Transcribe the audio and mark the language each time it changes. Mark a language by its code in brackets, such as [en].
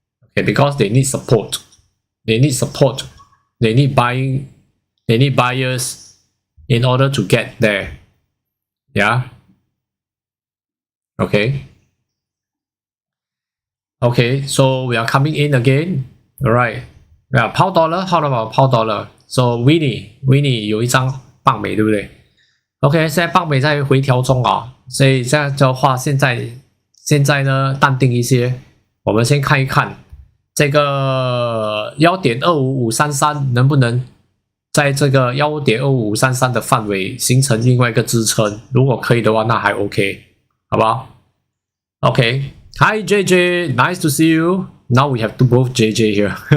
[en] Okay, because they need support. They need support. They need buying. They need buyers in order to get there. Yeah. Okay. Okay, so we are coming in again. Alright. Yeah, pound dollar. How about pound dollar? [zh] So Winnie 有一张棒美，对不对 ？OK， 现在棒美在回调中啊，所以这样的话，现在呢，淡定一些。我们先看一看这个1.25533能不能在这个1.25533的范围形成另外一个支撑。如果可以的话，那还 OK， 好不好 ？OK。 [en] Hi JJ, nice to see you. Now we have both JJ here.